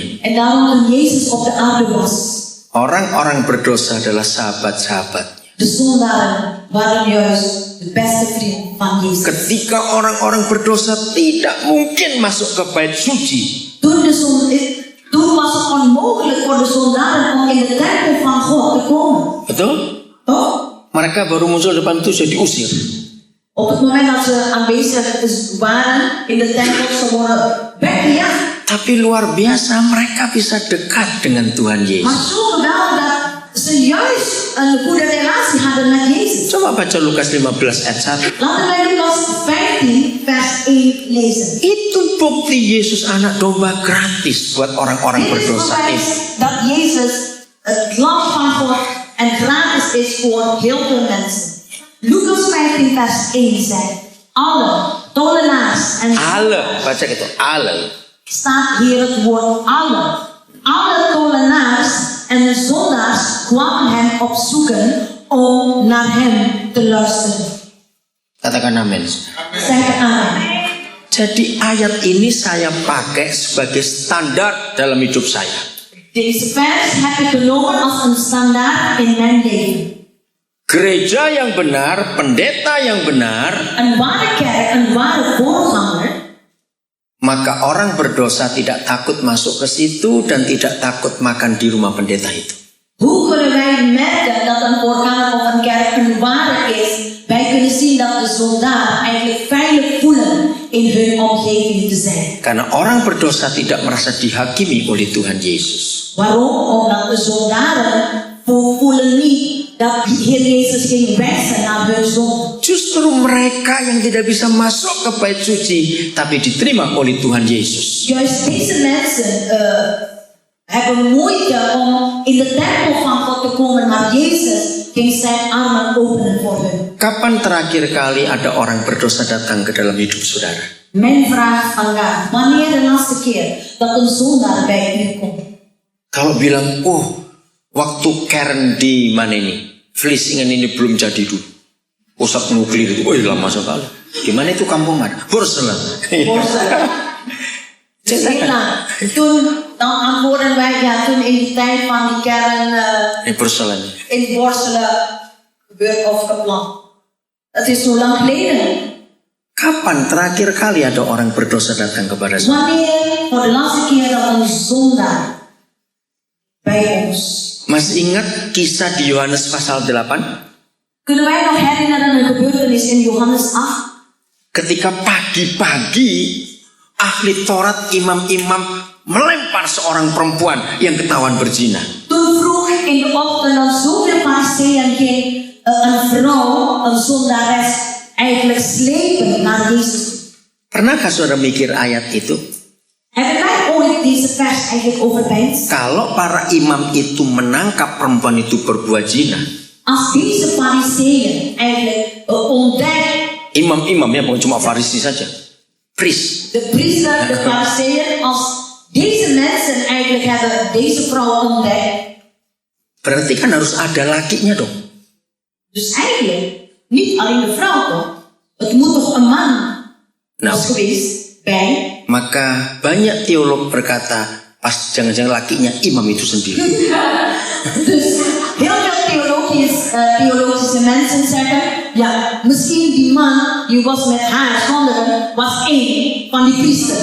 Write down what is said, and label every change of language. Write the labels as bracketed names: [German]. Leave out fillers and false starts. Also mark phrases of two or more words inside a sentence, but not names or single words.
[Dutch] En daarom toen Jezus op de aarde was, [Indonesian] orang-orang berdosa adalah sahabat-sahabatnya. [Dutch] de zondaren waren juist de beste vriend van Jezus. [Indonesian] Ketika orang-orang berdosa tidak mungkin masuk ke bait suci. [Dutch] Toen was het onmogelijk voor de zondaren om in de tempel van God te komen. [Indonesian] Betul? [Dutch] Toch? [Indonesian] Mereka baru muncul depan itu sudah diusir. [Dutch] Op het moment dat ze aanwezig waren in de tempel, ze worden weggejaagd. [Indonesian] Tapi luar biasa mereka bisa dekat dengan Tuhan [Dutch] Maar [Indonesian] Yesus. [Dutch] zo geweldig dat ze juist een goede relatie hadden met Jezus. [Indonesian] Coba baca Lukas 15 ayat 1. [Dutch] Laten wij Lucas 15 vers 1 lezen. [Indonesian] Itu bukti Yesus anak domba gratis buat orang-orang [Dutch] Dit is [Indonesian] berdosa [Dutch] bewijs [Indonesian] itu. [Dutch] dat Jezus het lam van God en gratis is voor heel veel mensen. Lucas 15 vers 1 zegt, alle tollenaars en [Indonesian] Ale, baca gitu. Ale. [Dutch] staat hier het woord alle. Alle tollenaars en de zondaars kwamen hem opzoeken om naar hem te luisteren. [Indonesian] Katakan amin. [Dutch] Zeg amen. [Indonesian] Jadi ayat ini saya pakai sebagai standar dalam hidup saya. [Dutch] Deze vers heb ik genomen als een standaard in mijn leven. [Indonesian] Gereja yang benar, pendeta yang benar, [Dutch] Een ware kerk, een ware voorganger, [Indonesian] maka orang berdosa tidak takut masuk ke situ dan tidak takut makan di rumah pendeta itu. [Dutch] Hoe kunnen wij merken dat een orgaan of een kerk een ware is? Wij kunnen zien dat de zondaar eigenlijk veilig voelen in hun omgeving te zijn. [Indonesian] Karena orang berdosa tidak merasa dihakimi oleh Tuhan Yesus. [Dutch] Waarom? Omdat de zondaren voelen niet dat de Heer Jezus ging wijzen naar hun zonde. [Indonesian] Justru mereka yang tidak bisa masuk ke bait suci tapi diterima oleh Tuhan Yesus. [Dutch] Juist deze mensen hebben moeite om in de tempel van God te komen, maar Jezus ging zijn armen openen voor hun. [Indonesian] Kapan terakhir kali ada orang berdosa datang ke dalam hidup saudara? [Dutch] Mijn vraag vandaag, wanneer de laatste keer dat een zondaar bij u komt? [Indonesian] Kalau bilang, waktu Karen di mana ini? Vlissingen ini belum jadi dulu. Pusat nuklir itu, lama sekali. Di mana itu kampung ada? Borselen. Zeeland. [Dutch] Toen dan antwoorden wij, toen in die tijd van die kern In Borselen. in Borselen gebeurd of gepland. Dat is zo lang geleden. [Indonesian] Kapan terakhir kali ada orang berdosa datang kepada saya? [Dutch] Wanneer voor de laatste keer dat een zondaar bij ons? [Indonesian] Masih ingat kisah di Yohanes pasal 8? [Dutch] Kunnen wij nog herinneren een gebeurtenis in Johannes 8? [Indonesian] Ketika pagi-pagi ahli Taurat, imam-imam melempar seorang perempuan yang ketahuan berzina. [Dutch] Toen vroeg in de ochtend dan zoveel fariseeën ging een vrouw, een zondares, eigenlijk slepen naar Jezus. [Indonesian] Pernahkah saudara mikir ayat itu? [Dutch] Hebben wij ooit deze vers eigenlijk overpeinst? [Indonesian] Kalau para imam itu menangkap perempuan itu berbuat zina, [Dutch] Als deze fariseeën eigenlijk ontdekken, [Indonesian] imam-imam ya, bukan cuma Farisi saja, [English] priest, [Dutch] de priester, de fariseeën, als deze mensen eigenlijk hebben deze vrouw ontdekt, [Indonesian] berarti kan harus ada lakinya dong. [Dutch] dus eigenlijk niet alleen de vrouw toch, het moet toch een man was geweest bij. [Indonesian] Maka banyak teolog berkata, pas jangan-jangan lakinya imam itu sendiri. [Dutch] Dus heel veel theologische mensen zeggen, ja, misschien die man die was met haar zonderen was één van die priester.